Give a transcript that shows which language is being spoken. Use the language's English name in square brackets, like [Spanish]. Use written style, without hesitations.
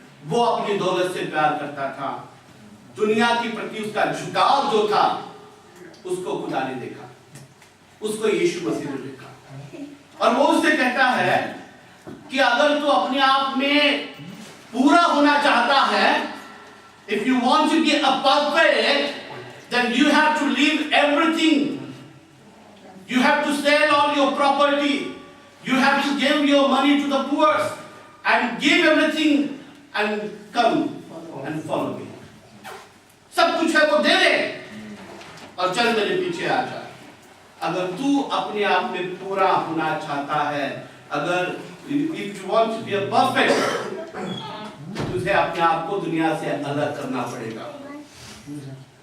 [Hindi] वो अपनी दौलत से प्यार करता था। दुनिया के प्रति उसका झुकाव जो था उसको खुदा ने देखा, उसको यीशु मसीह ने देखा, और वो उससे कहता है कि अगर तू अपने आप में पूरा होना चाहता है, [English] if you want to be a perfect, then you have to leave everything. You have to sell all your property. You have to give your money to the poor and give everything and come and follow me. [Hindi] सब कुछ है वो दे दे और चल मेरे पीछे आ जा। अगर तू अपने आप में पूरा होना चाहता है, अगर [English] if you want to be a perfect, [Hindi] तुझे अपने आप को दुनिया से अलग करना पड़ेगा।